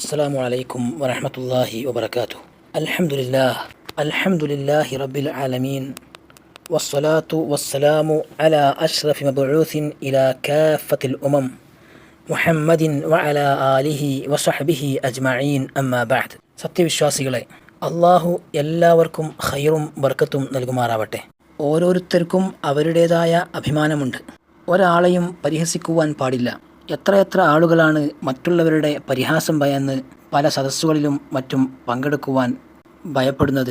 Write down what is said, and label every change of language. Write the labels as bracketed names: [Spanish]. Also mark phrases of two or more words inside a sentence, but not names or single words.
[Arabic] السلام عليكم ورحمة الله وبركاته. الحمد لله رب العالمين، والصلاة والسلام على أشرف مبعوث إلى كافة الأمم محمد وعلى آله وصحبه أجمعين أما بعد. [Malayalam] സത്യവിശ്വാസികളെ, അള്ളാഹു എല്ലാവർക്കും ഖൈറും ബർക്കത്തും നൽകുമാറാവട്ടെ. ഓരോരുത്തർക്കും അവരുടേതായ അഭിമാനമുണ്ട്. ഒരാളെയും പരിഹസിക്കുവാൻ പാടില്ല. എത്രയെത്ര ആളുകളാണ് മറ്റുള്ളവരുടെ പരിഹാസം ഭയന്ന് പല സദസ്സുകളിലും മറ്റും പങ്കെടുക്കുവാൻ ഭയപ്പെടുന്നത്.